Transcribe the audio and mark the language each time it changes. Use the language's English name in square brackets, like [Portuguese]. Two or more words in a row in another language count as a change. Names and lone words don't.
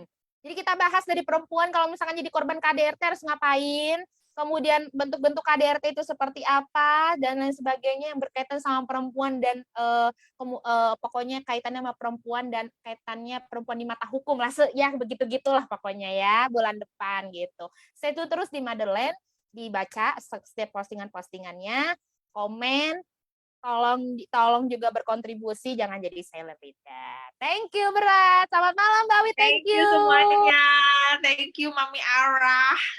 [Indonesian] Jadi kita bahas dari perempuan kalau misalkan jadi korban KDRT harus ngapain, kemudian bentuk-bentuk KDRT itu seperti apa dan lain sebagainya yang berkaitan sama perempuan dan pokoknya kaitannya sama perempuan dan kaitannya perempuan di mata hukum lah ya begitu-gitulah pokoknya ya bulan depan gitu. [English] Stay tune [Indonesian] terus di Madeleine dibaca setiap postingan-postingannya, komen tolong juga berkontribusi jangan jadi [English] silent reader. Thank you [Indonesian] berat. Selamat malam Mbak Wi. Thank [English] Thank you you. semuanya. Thank you Mami Ara.